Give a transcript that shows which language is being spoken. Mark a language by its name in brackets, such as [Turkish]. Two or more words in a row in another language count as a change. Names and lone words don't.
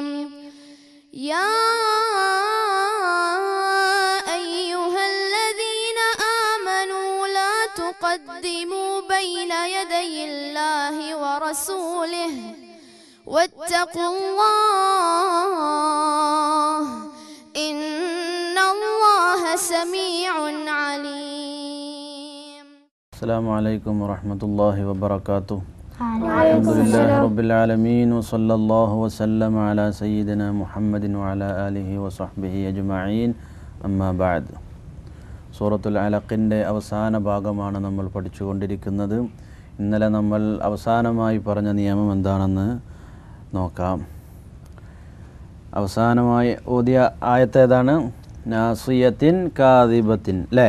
[Arabic] يا أيها الذين آمنوا لا تقدموا بين يدي الله ورسوله واتقوا الله إن الله سميع عليم. السلام عليكم ورحمة الله وبركاته. الحمد لله رب العالمين وصلى الله وسلم على سيدنا محمد وعلى آله وصحبه أجمعين أما بعد. [Malayalam] സൂറത്തുൽ അലഖിൻ്റെ അവസാന ഭാഗമാണ് നമ്മൾ പഠിച്ചുകൊണ്ടിരിക്കുന്നത്. ഇന്നലെ നമ്മൾ അവസാനമായി പറഞ്ഞ നിയമം എന്താണെന്ന് നോക്കാം. അവസാനമായി ഓതിയ ആയത്ത് ഏതാണ്? [Arabic] ناصية كاذبة, അല്ലേ?